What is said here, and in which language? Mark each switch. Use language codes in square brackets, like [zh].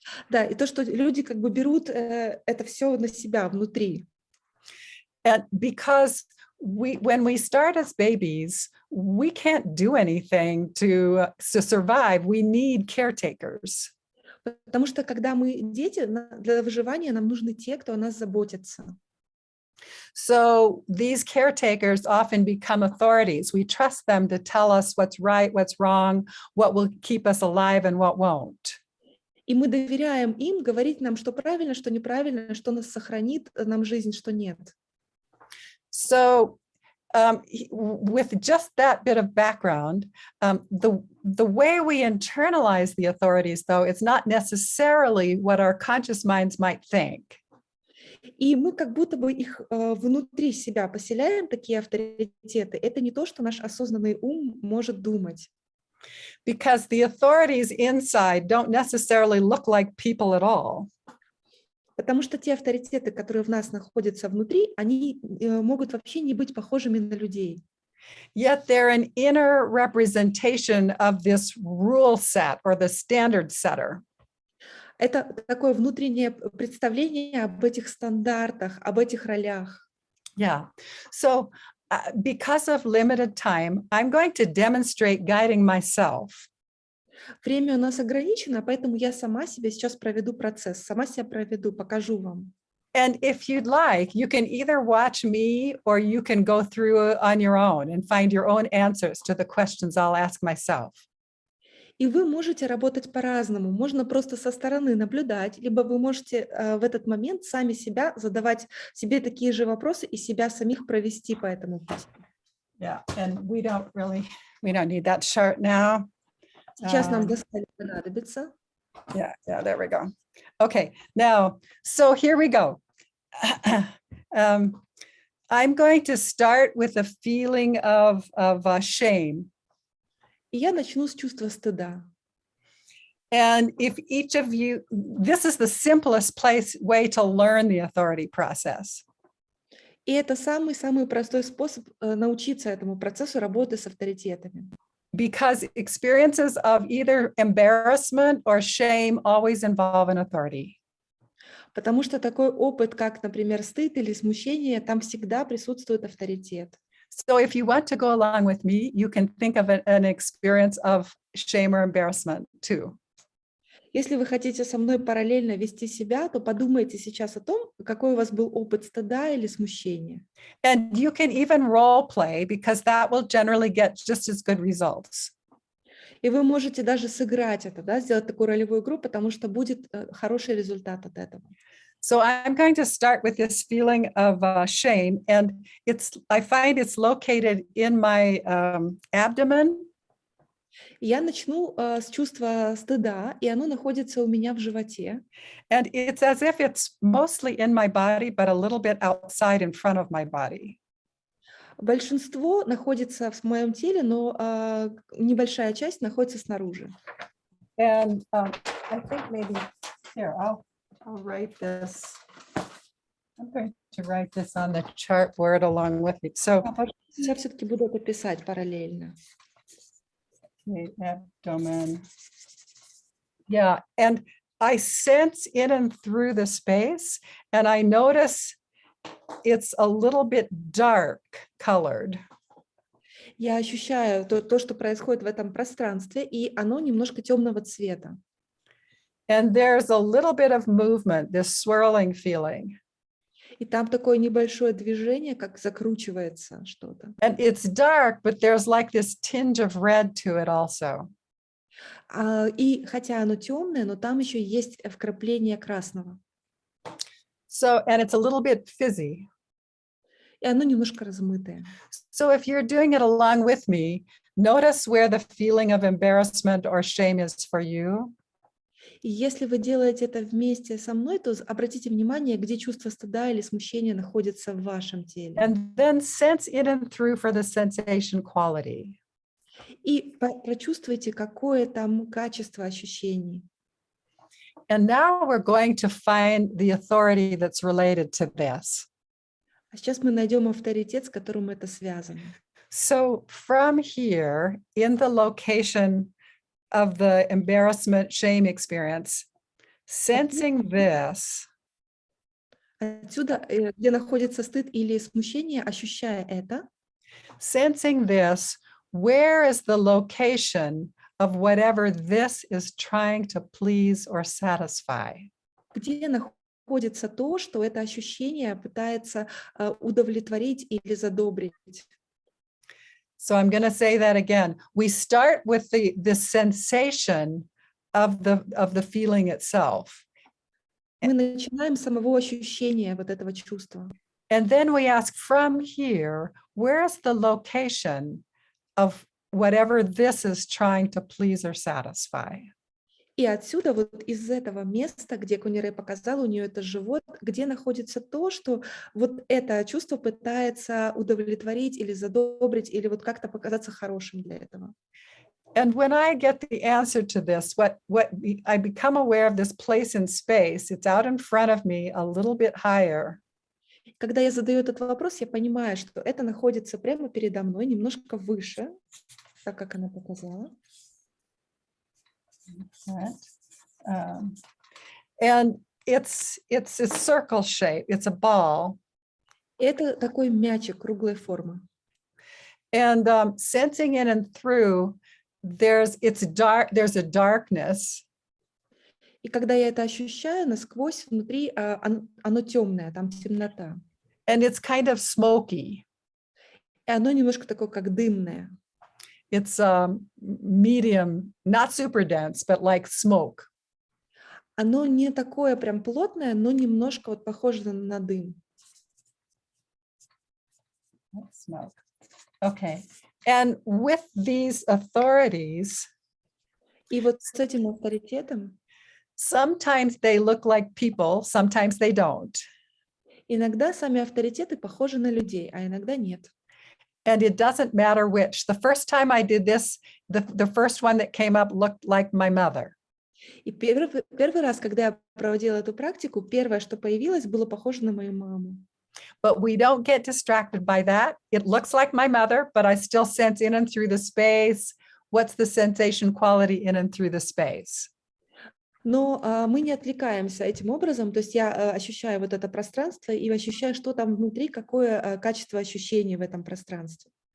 [ru] Да, и то, что люди как бы берут это все на себя внутри. [en] And because when we start as babies, we can't do anything to survive. We need caretakers. [ru] Потому что когда мы дети, для выживания нам нужны те, кто о нас заботится. [en] So these caretakers often become authorities. We trust them to tell us what's right, what's wrong, what will keep us alive and what won't. [ru] И мы доверяем им говорить нам, что правильно, что неправильно, что нас сохранит нам жизнь, что нет. [en] So with just that bit of background, the way we internalize the authorities, though, it's not necessarily what our conscious minds might think. [ru] И мы как будто бы их внутри себя поселяем, такие авторитеты. Это не то, что наш осознанный ум может думать. [en] Because the authorities inside don't necessarily look like people at all. [ru] Потому что те авторитеты, которые в нас находятся внутри, они могут вообще не быть похожими на людей. [en] Yet they're an inner representation of this rule set or the standard setter. [ru] Это такое внутреннее представление об этих стандартах, об этих ролях. [en] Yeah. So because of limited time, I'm going to demonstrate guiding myself. [ru] Время у нас ограничено, поэтому я сама себе сейчас проведу процесс, сама себя проведу, покажу вам. [en] And if you'd like, you can either watch me or you can go through on your own and find your own answers to the questions I'll ask myself. [ru] И вы можете работать по-разному. Можно просто со стороны наблюдать, либо вы можете в этот момент сами себя задавать себе такие же вопросы и себя самих провести по этому пути. [en] Yeah, and we don't need that chart now. [ru] Сейчас нам доска не понадобится. [en] Yeah, there we go. Okay, now, so here we go. I'm going to start with a feeling of shame. [ru] И я начну с чувства стыда. [en] And if each of you, this is the simplest way to learn the authority process. [ru] И это самый-самый простой способ научиться этому процессу работы с авторитетами. [en] Because experiences of either embarrassment or shame always involve an authority. [ru] Потому что такой опыт, как, например, стыд или смущение, там всегда присутствует авторитет. [en] So if you want to go along with me, you can think of an experience of shame or embarrassment too. [ru] Если вы хотите со мной параллельно вести себя, то подумайте сейчас о том, какой у вас был опыт стыда или смущения. [en] And you can even role play because that will generally get just as good results. [ru] И вы можете даже сыграть это, да, сделать такую ролевую игру, потому что будет хороший результат от этого. [en] So I'm going to start with this feeling of shame, and I find it's located in my abdomen. [ru] Я начну с чувства стыда, и оно находится у меня в животе. [en] And it's as if it's mostly in my body, but a little bit outside in front of my body. [ru] Большинство находится в моем теле, но небольшая часть находится снаружи. [en] And I think maybe here, I'll write this. I'm going to write this on the chart board along with it. So [ru] Я все-таки буду это писать параллельно. [en] the abdomen. Yeah, and I sense in and through the space, and I notice it's a little bit dark colored. [ru] Я ощущаю то, что происходит в этом пространстве, и оно немножко темного цвета. [en] And there's a little bit of movement, this swirling feeling. [ru] И там такое небольшое движение, как закручивается что-то. [en] And it's dark, but there's like this tinge of red to it also. [ru] И хотя оно темное, но там еще есть вкрапление красного. [en] So, and it's a little bit fizzy. [ru] И оно немножко размытое. [en] So if you're doing it along with me, notice where the feeling of embarrassment or shame is for you. [ru] И если вы делаете это вместе со мной, то обратите внимание, где чувство стыда или смущения находится в вашем теле. [en] And then sense in and through for the sensation quality. [ru] И прочувствуйте, какое там качество ощущений. [en] And now we're going to find the authority that's related to this. [ru] А сейчас мы найдем авторитет, с которым это связано. [en] So from here, in the location of the embarrassment, shame experience, sensing this, [ru] Отсюда, где находится стыд или смущение, ощущая это, [en] sensing this, where is the location of whatever this is trying to please or satisfy? [ru] где находится то, что это ощущение пытается удовлетворить или задобрить. [en] So I'm going to say that again. We start with the sensation of the feeling itself. [ru] Мы начинаем с самого ощущения вот этого чувства. [en] And then we ask from here, where's the location of whatever this is trying to please or satisfy? [ru] И отсюда, вот из этого места, где Коннира показала, у нее это живот, где находится то, что вот это чувство пытается удовлетворить или задобрить, или вот как-то показаться хорошим для этого. [en] And when I get the answer to this, what I become aware of this place in space, it's out in front of me a little bit higher. [ru] Когда я задаю этот вопрос, я понимаю, что это находится прямо передо мной, немножко выше, так как она показала. [en] And it's a circle shape, it's a ball. [ru] Это такой мячик круглой формы. [en] And sensing in and through, there's a darkness. [ru] И когда я это ощущаю насквозь, внутри оно темное, там темнота. [en] And it's kind of smoky. [ru] И оно немножко такое, как дымное. [en] It's medium, not super dense, but like smoke. [ru] Оно не такое прям плотное, но немножко вот похоже на дым. [en] Smoke. Okay. And with these authorities, [ru] И вот с этим авторитетом [en] sometimes they look like people, sometimes they don't. [ru] иногда сами авторитеты похожи на людей, а иногда нет. [en] And it doesn't matter which. The first time I did this, the first one that came up looked like my mother. [ru] И первый раз, когда я проводила эту практику, первое, что появилось, было похоже на мою маму. [en] But we don't get distracted by that. It looks like my mother, but I still sense in and through the space. What's the sensation quality in and through the space? [ru] Но мы не отвлекаемся этим образом, то есть я ощущаю вот это пространство и ощущаю, что там внутри, какое качество ощущений в этом пространстве.